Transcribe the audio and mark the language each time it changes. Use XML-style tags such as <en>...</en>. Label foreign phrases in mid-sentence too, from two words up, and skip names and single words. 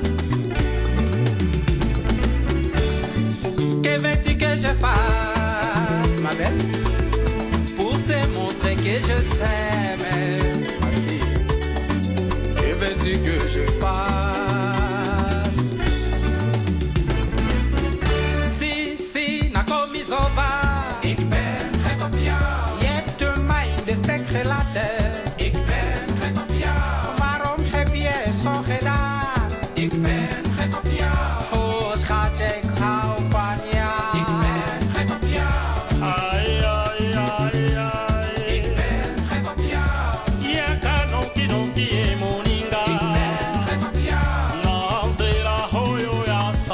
<fr>Que veux-tu que je fasse, ma belle, pour te montrer que je t'aime, ma fille? Que veux-tu que je fasse? Si,</fr> <ln>na komizova.</ln> <nl>Ik ben gek op jou. Je hebt de mijne stek gelaten. Ik ben gek op jou. Waarom heb je zo gedaan? Ik ben gek op jou. Oh schatje, ik hou van jou. Ik ben gek op jou. Ai, ai, ai, ai. Ik ben gek op jou.</nl> <ln>Yaka nonki nonki e moninga.</ln> <nl>Ik ben gek op jou.</nl> <ln>Nanzela hoyo ya sa.</ln>